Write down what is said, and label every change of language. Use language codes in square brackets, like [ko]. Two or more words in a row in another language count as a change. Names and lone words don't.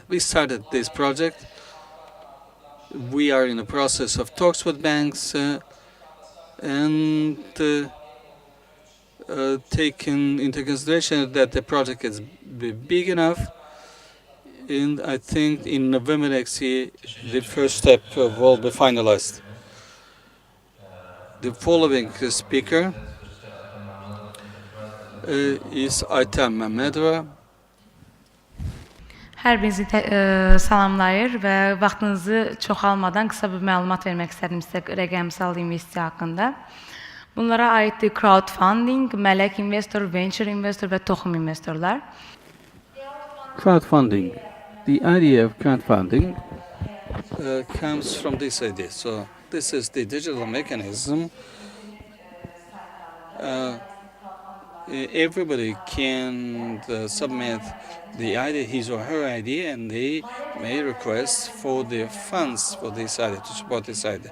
[en] We started this project. We are in the process of talks with banks, and taking into consideration that the project is big enough, and I think in November next year, the first step will be finalized. The following speaker is Ayten Mehmedova. [az] Hər birinizi salamlayır və vaxtınızı çox almadan qısa bir məlumat vermək istədim sizə rəqəmsal investisiya haqqında. Bunlara aiddir crowdfunding, mələk investor, venture investor və toxum investorlar. Crowdfunding. [en] The idea of crowdfunding comes from this idea. So this is the digital mechanism. Everybody can submit the idea, his or her idea, and they may request for the funds for this idea, to support this idea.